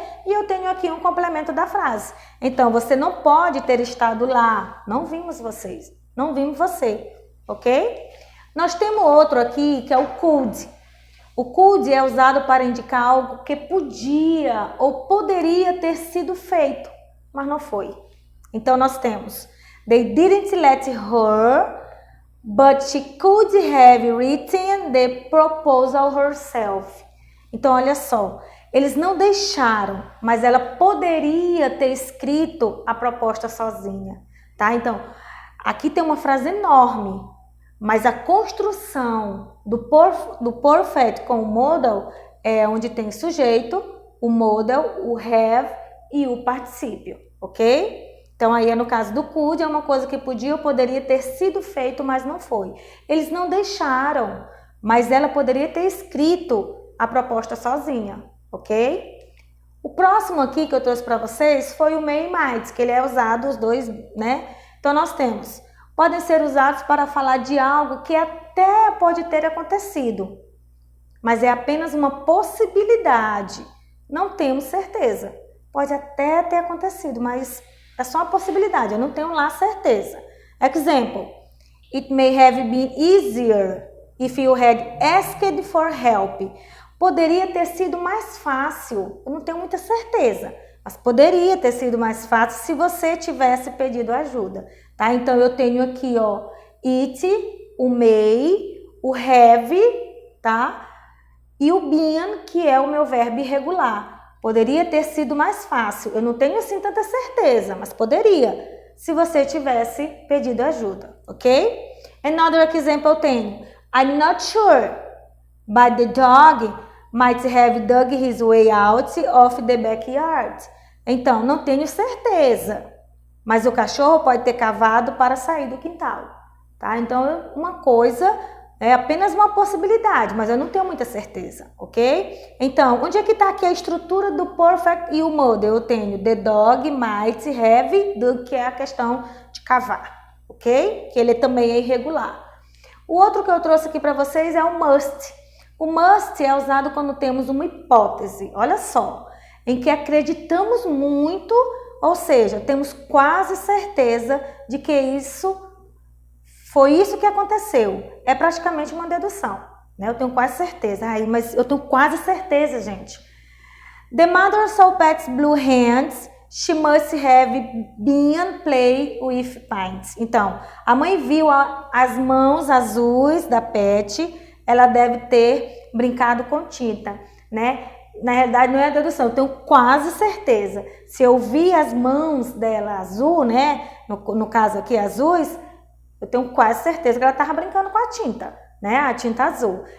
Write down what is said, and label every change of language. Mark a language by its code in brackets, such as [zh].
[pt] E eu tenho aqui um complemento da frase. Então, você não pode ter estado lá. Não vimos vocês. Não vimos você, ok? Nós temos outro aqui, que é o could. O could é usado para indicar algo que podia ou poderia ter sido feito, mas não foi. Então, nós temos [en] they didn't let her, but she could have written the proposal herself. [pt] Então, olha só, eles não deixaram, mas ela poderia ter escrito a proposta sozinha, tá? Então, aqui tem uma frase enorme. Mas a construção do perfect com o modal é onde tem sujeito, o modal, o have e o particípio, ok? Então aí no caso do could é uma coisa que podia ou poderia ter sido feito, mas não foi. Eles não deixaram, mas ela poderia ter escrito a proposta sozinha, ok? O próximo aqui que eu trouxe para vocês foi o may e might, que ele é usado os dois, né? Então nós temos, podem ser usados para falar de algo que até pode ter acontecido, mas é apenas uma possibilidade. Não temos certeza. Pode até ter acontecido, mas é só uma possibilidade, eu não tenho lá certeza. [en] Example, it may have been easier if you had asked for help. [pt] Poderia ter sido mais fácil, eu não tenho muita certeza, mas poderia ter sido mais fácil se você tivesse pedido ajuda, tá? Então eu tenho aqui, ó, it, o may, o have, tá? E o been, que é o meu verbo irregular. Poderia ter sido mais fácil, eu não tenho assim tanta certeza, mas poderia, se você tivesse pedido ajuda, ok? [en] Another example [pt] eu tenho, [en] I'm not sure, but the dog might have dug his way out of the backyard. [pt] Então, não tenho certeza, mas o cachorro pode ter cavado para sair do quintal, tá? Então, uma coisa é apenas uma possibilidade, mas eu não tenho muita certeza, ok? Então, onde é que está aqui a estrutura do perfect e o model? Eu tenho [en] the dog might have dug, [pt] que é a questão de cavar, ok? Que ele também é irregular. O outro que eu trouxe aqui para vocês é o must. O must é usado quando temos uma hipótese, olha só, em que acreditamos muito, ou seja, temos quase certeza de que foi isso que aconteceu. É praticamente uma dedução, né? Eu tenho quase certeza. Mas eu tenho quase certeza, gente. [en] The mother saw Pet's blue hands. She must have been play with paint. [pt] Então, a mãe viu as mãos azuis da Pet. Ela deve ter brincado com tinta, né? Na realidade, não é a dedução. Eu tenho quase certeza. Se eu vi as mãos dela azul, né? No caso aqui, azuis, eu tenho quase certeza que ela estava brincando com a tinta, né? A tinta azul.